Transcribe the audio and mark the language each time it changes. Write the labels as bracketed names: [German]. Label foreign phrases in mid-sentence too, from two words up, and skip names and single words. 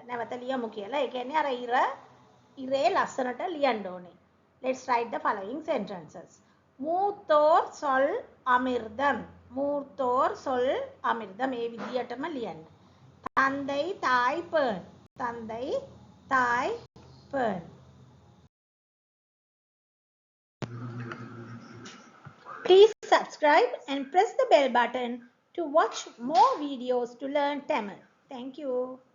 [Sinhala] නැවත ලියමු කියලා. ඒ කියන්නේ අර ඉරේ ලස්සනට ලියන්න ඕනේ. [English] Let's write the following sentences. [Tamil] மூத்தோர் சொல் அமிர்தம். மூத்தோர் சொல் அமிர்தம். [Sinhala] මේ විදියටම ලියන්න. [Tamil] தந்தை தாய் பேன். தந்தை தாய் பேன். [English] Please subscribe and press the bell button to watch more videos to learn Tamil. Thank you.